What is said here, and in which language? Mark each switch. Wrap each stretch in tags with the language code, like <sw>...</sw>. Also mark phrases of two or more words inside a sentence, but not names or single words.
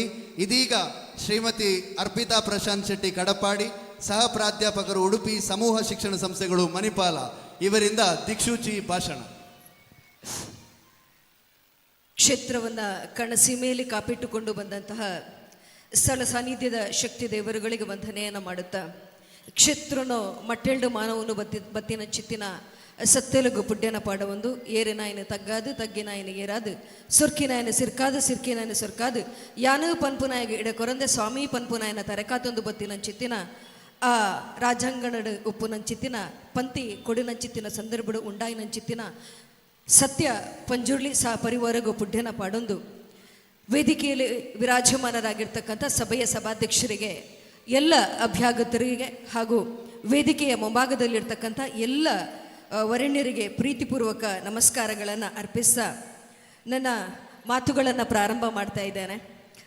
<kn>ಇದೀಗ ಶ್ರೀಮತಿ ಅರ್ಪಿತಾ ಪ್ರಶಾಂತ್ ಶೆಟ್ಟಿ ಕಡಪಾಡಿ, ಸಹ ಪ್ರಾಧ್ಯಾಪಕರು ಉಡುಪಿ ಸಮೂಹ ಶಿಕ್ಷಣ ಸಂಸ್ಥೆಗಳು ಮಣಿಪಾಲ, ಇವರಿಂದ ದಿಕ್ಸೂಚಿ ಭಾಷಣ. ಕ್ಷೇತ್ರವನ್ನು ಕಣಸೀಮೆಯಲ್ಲಿ ಕಾಪಿಟ್ಟುಕೊಂಡು ಬಂದಂತಹ ಸ್ಥಳ ಸಾನ್ನಿಧ್ಯದ ಶಕ್ತಿ ದೇವರುಗಳಿಗೆ ವಂದನೆಯನ್ನು ಮಾಡುತ್ತಾ,</kn> <tcy>ಕ್ಷೇತ್ರನು ಮಟ್ಟೆಲ್ಡು ಮಾನವನು ಬತ್ತಿನ ಚಿತ್ತಿನ ಸತ್ತೆಲುಗು ಪುಡ್ಯನ ಪಾಡವೊಂದು ಏರಿನಾಯನ ತಗ್ಗಾದು ತಗ್ಗಿನಾಯನ ಏರಾದು ಸುರ್ಕಿನಾಯನ ಸಿರ್ಕಾದು ಸಿರ್ಕಿನಾಯನ ಸುರ್ಕಾದು ಯಾನು ಪನ್ಪುನಾಯಗ ಇಡ ಕೊರಂದೆ ಸ್ವಾಮಿ ಪನ್ಪುನಾಯನ ತರಕಾತೊಂದು ಬತ್ತಿನ ಚಿತ್ತಿನ ಆ ರಾಜಾಂಗಣಡು ಉಪ್ಪುನಂಚಿತ್ತಿನ ಪಂತಿ ಕೊಡಿನಂಚಿತ್ತಿನ ಸಂದರ್ಭಡು ಉಂಡಾಯಿನಂಚಿತ್ತಿನ ಸತ್ಯ ಪಂಜುರ್ಲಿ ಸಹ ಪರಿವಾರಗೂ ಪುಡ್ಯನ ಪಾಡೊಂದು</tcy> <kn>ವೇದಿಕೆಯಲ್ಲಿ ವಿರಾಜಮಾನರಾಗಿರ್ತಕ್ಕಂಥ ಸಭೆಯ ಸಭಾಧ್ಯಕ್ಷರಿಗೆ, ಎಲ್ಲ ಅಭ್ಯಾಗತರಿಗೆ ಹಾಗೂ ವೇದಿಕೆಯ ಮುಂಭಾಗದಲ್ಲಿರ್ತಕ್ಕಂಥ ಎಲ್ಲ ವರೆಣ್ಯರಿಗೆ ಪ್ರೀತಿಪೂರ್ವಕ ನಮಸ್ಕಾರಗಳನ್ನು ಅರ್ಪಿಸ್ತಾ ನನ್ನ ಮಾತುಗಳನ್ನು ಪ್ರಾರಂಭ ಮಾಡ್ತಾ ಇದ್ದೇನೆ.</kn>